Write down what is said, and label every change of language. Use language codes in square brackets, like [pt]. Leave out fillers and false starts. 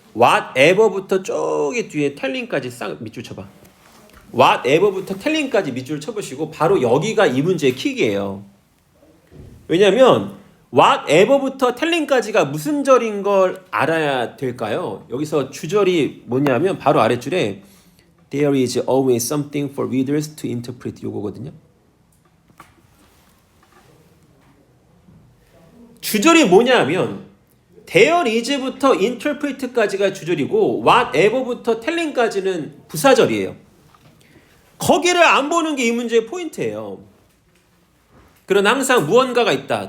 [ko] whatever부터 저기 뒤에 telling까지 싹 밑줄 쳐봐. whatever부터 telling까지 밑줄 쳐보시고 바로 여기가 이 문제의 킥이에요. 왜냐하면 whatever부터 telling까지가 무슨 절인 걸 알아야 될까요? 여기서 주절이 뭐냐면 바로 아랫줄에 [en] There is always something for readers to interpret [ko] 요거거든요. 주절이 뭐냐면 There is부터 interpret까지가 주절이고 whatever부터 telling까지는 부사절이에요. 거기를 안 보는 게 이 문제의 포인트예요. 그러나 항상 무언가가 있다.